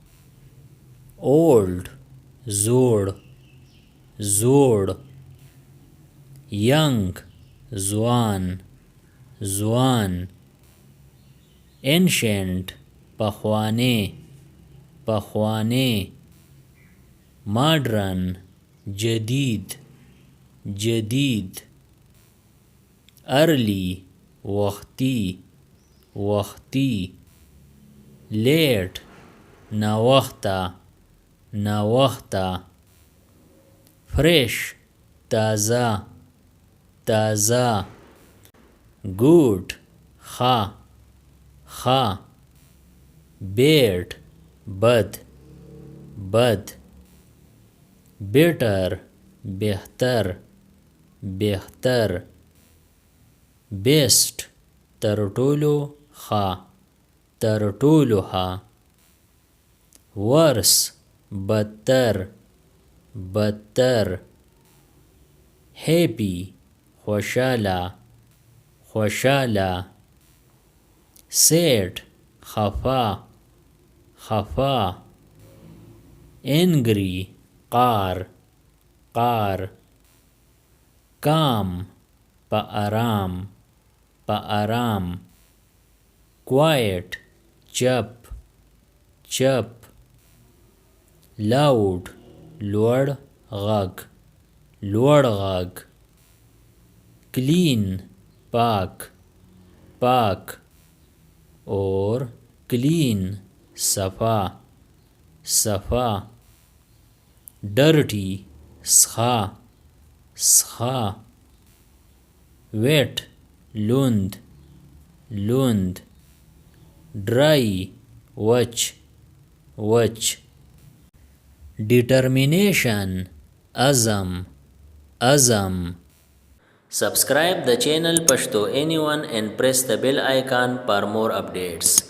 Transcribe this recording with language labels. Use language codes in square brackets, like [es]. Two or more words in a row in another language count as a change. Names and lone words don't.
[ps] Old, زوړ, زوړ. Young, ځوان, ځوان. Ancient, پخوانی, پخوانی. Modern, جدید, جدید. [en] Early, [ps] وختي, وختي. Late, ناوخته, ناوخته. Fresh, تازه, تازه. Good, ښه, ښه. Bad, بد, بد. Better, بهتر, بهتر. Best, تر ټولو ښه, تر ټولو ښه. Worse, بدتر, بدتر. [en] Happy, [ps] خوشاله, خوشاله. Sad, خفا, خفا. Angry, قار, قار. Calm, په آرام, په آرام. Quiet, چپ, چپ. [en] Loud, [ps] لوړ غږ, لوړ غږ. Clean, پاک, پاک. [en] Or clean, [ps] صفا, صفا. Dirty, سخا, سخا. [en] Wet, [ps] لوند, لوند. Dry, وچ, وچ. Determination, azam, azam. [en] Subscribe the channel Pashto Anyone and press the bell icon for more updates.